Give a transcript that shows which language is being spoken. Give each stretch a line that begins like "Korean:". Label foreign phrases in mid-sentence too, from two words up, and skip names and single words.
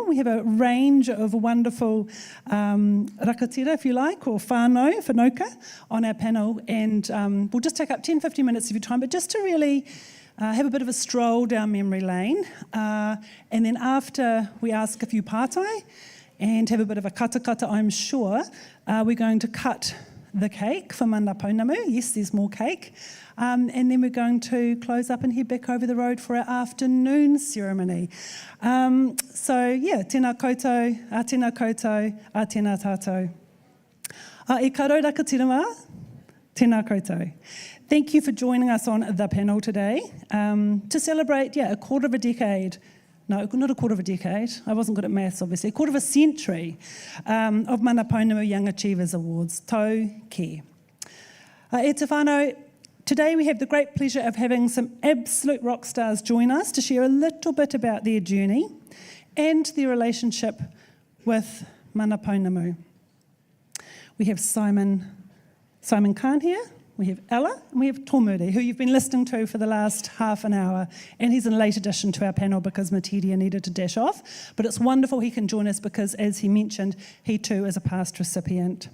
English: We have a range of wonderful rakatira, if you like, or whānauka, on our panel, and we'll just take up 10-15 minutes of your time, but just to really have a bit of a stroll down memory lane, and then after we ask a few pātai and have a bit of a kata, I'm sure, we're going to cut the cake for mana Pounamu. Yes, there's more cake. And then we're going to close up and head back over the road for our afternoon ceremony. So, yeah,
Māori: tēnā koutou, a tēnā tātou. E karo raka tirama, tēnā koutou.
English: Thank you for joining us on the panel today to celebrate, a quarter of a decade. No, not a quarter of a decade. I wasn't good at maths, obviously. A quarter of a century of Mana Pounamu Young Achievers Awards.
Māori: Tau ke. E te whānau,
English: today we have the great pleasure of having some absolute rock stars join us to share a little bit about their journey and their relationship with Mana Pounamu. We have Simon Khan here. We have Ella, and we have Tomuri, who you've been listening to for the last half an hour, and he's a late addition to our panel because Matiria needed to dash off, but it's wonderful he can join us because, as he mentioned, he too is a past recipient.